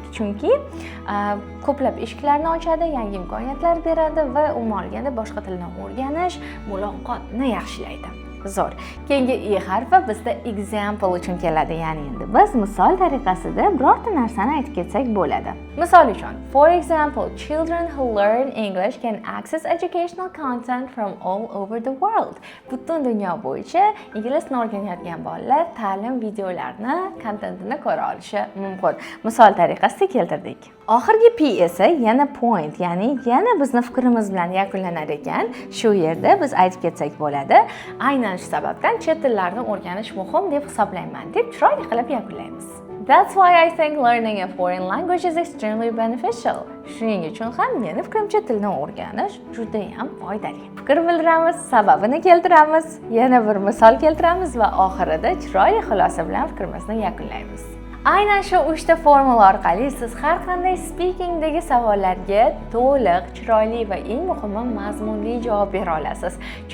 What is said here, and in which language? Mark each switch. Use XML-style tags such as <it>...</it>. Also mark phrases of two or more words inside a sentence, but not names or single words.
<uz>Chunki ko'plab eshiklarni ochadi, yangi imkoniyatlar beradi va umuman olganda boshqa tilni o'rganish muloqotni yaxshilaydi. Zo'r. Keyingi E harfi bizda example uchun keladi, ya'ni endi biz misol tariqasida birorta narsani aytib ketsak bo'ladi. Misol uchun,</uz> <en>for example, children who learn English can access educational content from all over the world.</en> <uz>Butun dunyo bo'yicha ingliz tilini o'rganayotgan bolalar ta'lim videolarini, kontentini ko'ra olishi mumkin. Misol tariqasida keltirdik. Oxirgi P esa yana point, ya'ni yana bizni fikrimiz bilan yakunlanar ekan. Shu yerda biz aytib ketsak bo'ladi. Aynan shu sababdan chet tillarni o'rganish muhim deb hisoblayman deb chiroyli qilib yakunlaymiz.</uz> <en>That's why I think learning a foreign language is extremely beneficial.</en> <uz>Shuning uchun ham meni fikrimcha tilni o'rganish juda ham foydali. Fikr bildiramiz, sababini keltiramiz, yana bir misol keltiramiz va oxirida chiroyli xulosa bilan fikrimizni yakunlaymiz. Aynan shu 3 ta formula orqali siz har qanday speakingdagi savollarga to'liq, chiroyli va eng muhimi mazmunli javob bera olasiz.</uz>